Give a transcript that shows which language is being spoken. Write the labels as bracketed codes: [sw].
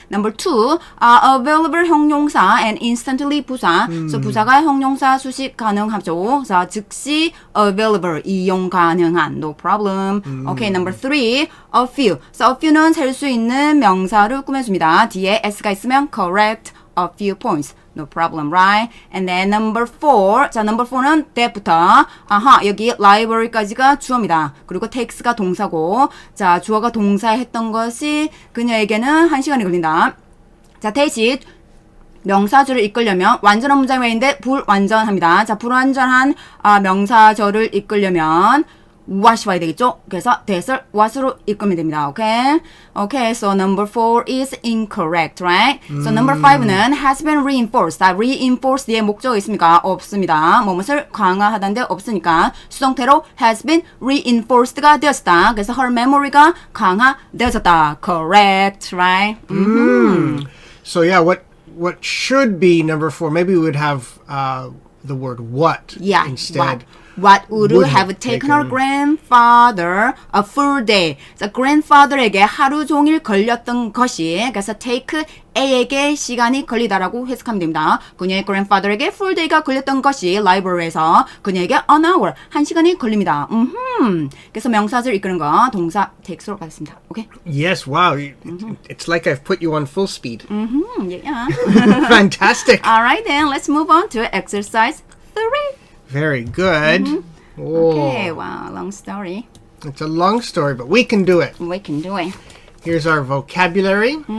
[en] Number 2, available 형용사 and instantly 부사. [ko] So 부사가 형용사 수식 가능하죠. 자, 즉시 available 이용 가능한. [en] No problem. Okay, number 3, a few. [ko] So a few는 셀 수 있는 명사를 꾸며줍니다. 뒤에 s가 있으면 [en] correct a few points. No problem, right? And then number 4. [ko] 자, number 4는 that부터. 아하, 여기 library까지가 주어입니다. 그리고 takes가 동사고. 자, 주어가 동사했던 것이 그녀에게는 1시간이 걸린다. 자, 대신 명사절을 이끌려면 완전한 문장이 있는데 불완전합니다. 자, 불완전한 명사절을 이끌려면 what이 와야 되겠죠? 그래서 that을 what으로 이끌면 됩니다. [en] Okay? Okay, so number 4 is incorrect, right? So number 5는 has been reinforced. [ko] reinforced 뒤에 목적어 있습니까? 없습니다. 뭐뭇을 강화하다는데 없으니까 수동태로 has been reinforced가 되었다. 그래서 her memory가 강화되었다. [en] Correct, right? So yeah, what should be number 4? Maybe we would have the word what instead. What would have taken her grandfather a full day? [ko] 자, grandfather에게 하루 종일 걸렸던 것이, 그래서 take A에게 시간이 걸리다라고 해석하면 됩니다. 그녀의 grandfather에게 full day가 걸렸던 것이 library에서 그녀에게 an hour, 1시간이 걸립니다. 그래서 명사절 이끄는 거 동사 take로 가겠습니다. 오케이? [en] Yes, wow. It's like I've put you on full speed. Yeah. Fantastic. All right, then let's move on to exercise 3. Very good. Okay, wow, long story. It's a long story, but we can do it. We can do it. Here's our vocabulary.